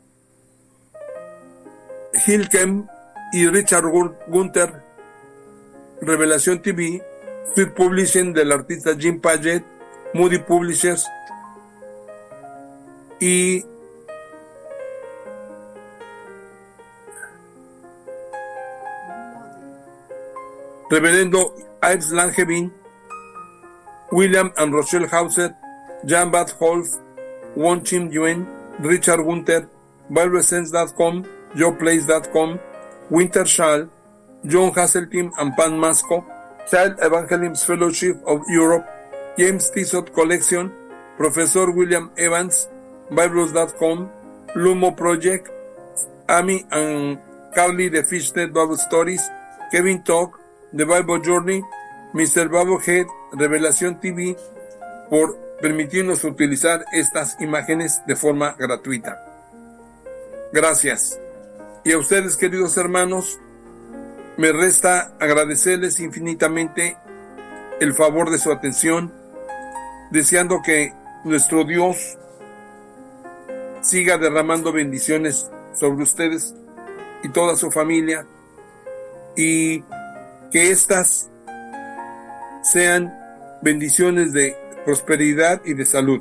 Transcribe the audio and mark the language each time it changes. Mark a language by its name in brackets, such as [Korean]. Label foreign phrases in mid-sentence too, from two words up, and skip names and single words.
[Spanish] Hilkem y Richard Gunther, Revelación TV, Sweet Publishing del artista Jim Paget, Moody Publishers y Reverendo Ives Langevin, William and Rochelle Hauser, Jan Bad Holf, Won Chim Yuen, Richard Gunther, BibleSense.com, JoePlace.com, Winter Schall, John Hasseltine and Pan Masco, Child Evangelism Fellowship of Europe, James Tissot Collection, Professor William Evans, Bibles.com, Lumo Project, Amy and Carly de Fishnet Bible Stories, Kevin Talk, The Bible Journey, Mr. Bubblehead, Revelación TV, por permitirnos utilizar estas imágenes de forma gratuita. Gracias. Y a ustedes, queridos hermanos, me resta agradecerles infinitamente el favor de su atención, deseando que nuestro Dios siga derramando bendiciones sobre ustedes y toda su familia, y Que estas sean bendiciones de prosperidad y de salud.